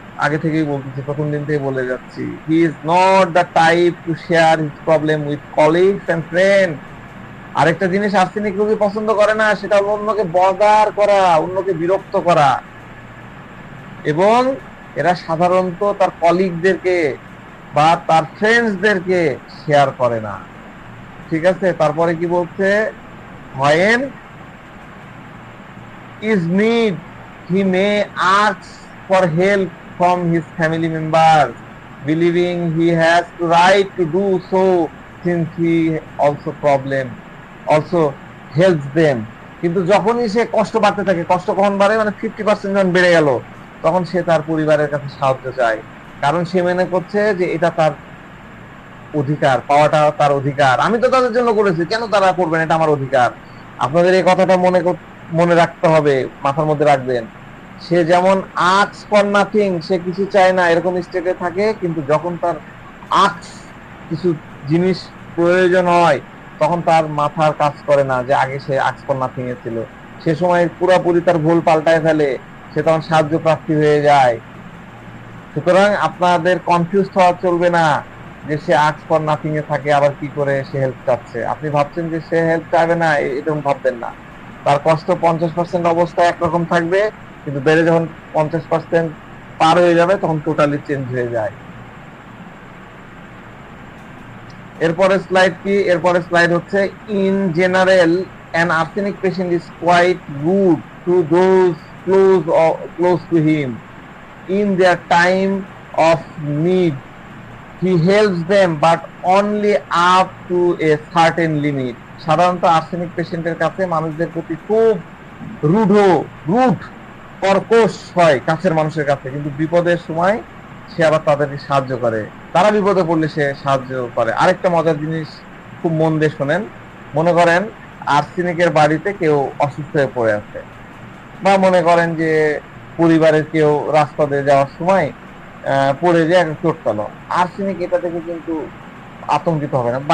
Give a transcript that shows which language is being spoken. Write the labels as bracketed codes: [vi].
[bn] আগে থেকেই বলতেছি, প্রথম দিন থেকে বলে যাচ্ছি, [en] he is not the type to share his problem with colleagues and friends. [bn] আরেকটা জিনিস আর্সেনিক রোগী পছন্দ করে না, সেটা হলো অন্যকে বদার করা, অন্যকে বিরক্ত করা, এবং এরা সাধারণত তার কলিগদেরকে বা তার ফ্রেন্ডসদেরকে শেয়ার করে না। ঠিক আছে, তারপরে কি বলছে, [en] when is need he may ask for help from his family members, believing he has the right to do so since he also problem also helps them, [bn] কিন্তু যখনই সে কষ্ট বাড়তে থাকে, কষ্ট কখন বাড়ে মানে 50% যখন বেড়ে গেল, তখন সে তার পরিবারের কাছে সাহায্য চায়, কারণ সে মনে করছে যে এটা তার অধিকার, পাওয়াটা তার অধিকার, আমি তো তাদের জন্য করেছি, কেন তারা করবেন, এটা আমার অধিকার। আপনাদের এই কথাটা মনে রাখতে হবে, মাথার মধ্যে রাখবেন। সে যেমন আক্স ফর নাথিং, সে কিছু চায় না এরকম স্টেটে থাকে, কিন্তু যখন তার আক্স কিছু জিনিস প্রয়োজন হয়, তখন তার মাথার কাজ করে না যে আগে সে আক্স ফর নাথিং এ ছিল, সে সময় পুরাপুরি তার ভুল পাল্টায় ফেলে, সে তখন সাহায্য প্রার্থী হয়ে যায়। সুতরাং আপনাদের কনফিউজ হওয়া চলবে না যে সে আক্স ফর নাথিং এ থাকে আবার কি করে সে হেল্প চাচ্ছে। আপনি ভাবছেন যে সে হেল্প চাইবে না, এরকম ভাববেন না। তার কষ্ট 50% অবস্থায় একরকম থাকবে, কিন্তু বেড়ে যখন 50% পার হয়ে যাবে তখন টোটালি চেঞ্জ হয়ে যায়। এরপরে স্লাইড কি? এরপরে স্লাইড হচ্ছে, [en] In general an arsenic patient is quite rude to those close to him in their time of need. He helps them but only up to a certain limit. [bn] সাধারণত arsenic পেশেন্টের কাছে মানুষদের প্রতি খুব rude কর্কশ হয় কাছের মানুষের কাছে, কিন্তু বিপদের সময় সে আবার তাদেরকে সাহায্য করে, তারা বিপদে পড়লে সে সাহায্য করে। আরেকটা মজার জিনিস খুব মন দিয়ে শোনেন। মনে করেন আর্সেনিকের বাড়িতে কেউ অসুস্থ হয়ে পড়ে আছে, বা মনে করেন যে পরিবারের কেউ রাস্তা দিয়ে যাওয়ার সময় পড়ে যায় একটা চোট পেল, আর্সেনিক এটা থেকে কিন্তু আতঙ্কিত হবে না।